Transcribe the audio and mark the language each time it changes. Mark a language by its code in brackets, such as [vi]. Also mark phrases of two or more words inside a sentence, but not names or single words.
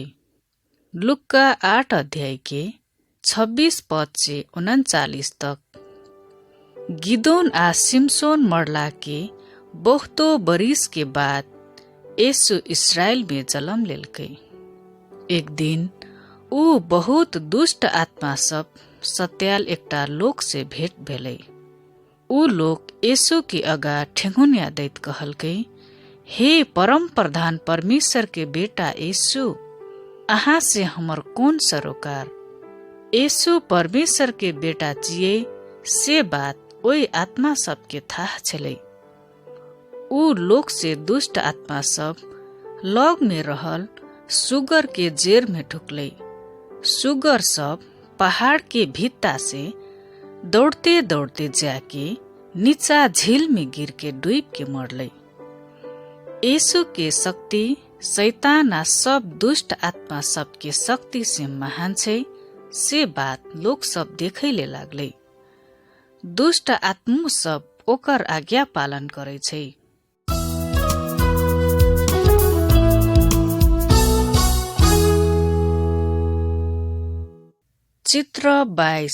[mai] लुक्का 8 अध्याय के 26 पद से 39 तक। गिदोन आ सिमसोन मरला के बहुतो बरिस के बाद यीशु इस्राएल में जन्म लेलकै। एक दिन ऊ बहुत दुष्ट आत्मा सब सत्याल एकटा लोक से भेंट भेलै। ऊ लोक यीशु के अगा ठेंगुनिया दैत कहलकै, हे परम प्रधान परमेश्वर के बेटा यीशु, अहाँ से हमर कौन सरोकार। यीशु परमेश्वर के बेटा जिये से बात ओई आत्मा सब के थाह छलै। ऊ लोक से दुष्ट आत्मा सब लग में रहल सुगर के जेर में ढुकलै। सुगर सब पहाड़ के भित्ता से दौड़ते दौड़ते जाके नीचा झील में गिर के डूब के मरलै। यीशु के शक्ति शैतान आ सब दुष्ट आत्मा सब के शक्ति से महान छै से बात लोग सब देखैले लागलै। दुष्ट आत्मा सब ओकर आज्ञा पालन करै छै। चित्र 22।